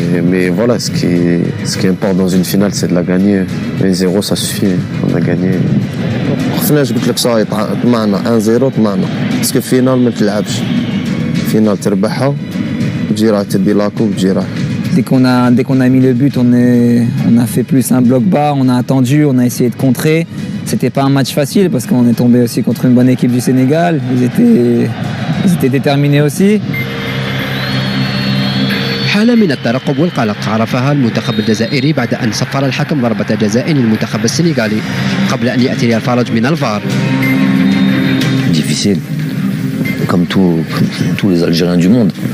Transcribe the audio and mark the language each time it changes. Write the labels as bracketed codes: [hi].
[fr] Mais voilà, ce qui importe dans une finale, c'est de la gagner. 1-0, ça suffit, on a gagné. [ar] خفناش قلت لك صاي طمعنا 1-0 طمعنا باسكو فينال ما تلعبش فينال تربحها وتجي راح تدي لاكو وتجي راح. [fr] Dès qu'on a mis le but, on a fait plus un bloc bas, on a attendu, on a essayé de contrer. c'était pas un match facile parce qu'on est tombé aussi contre une bonne équipe du Sénégal. Ils étaient déterminés aussi. [ar] حالة من الترقب والقلق عرفها المنتخب الجزائري بعد أن صفر الحكم ضربة جزاء للمنتخب السنغالي قبل أن يأتي الفرج من الفار. [fr] Difficile, comme tous les Algériens du monde.